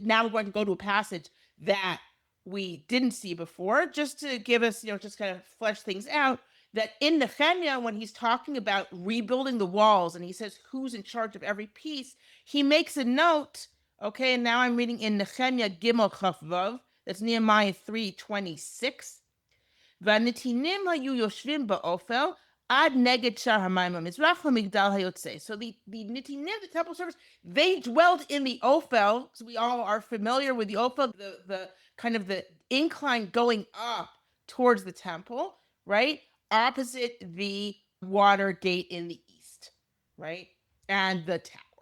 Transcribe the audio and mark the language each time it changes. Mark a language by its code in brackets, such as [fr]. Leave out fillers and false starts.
[en] Now we're going to go to a passage that we didn't see before, just to give us, just kind of flesh things out. That in Nehemiah, when he's talking about rebuilding the walls, and he says who's in charge of every piece, he makes a note. Okay, and now I'm reading in Nehemiah Gimel Chaf Vav. That's Nehemiah 3:26. [he] והנתינים היו יושבים באופל עד נגד שער המים המזרח למגדל היוצא. [en] So the Netinim, the temple servers, they dwelled in the Ofel. So we all are familiar with the Ofel, the kind of the incline going up towards the temple, right? Opposite the water gate in the east, right? And the tower.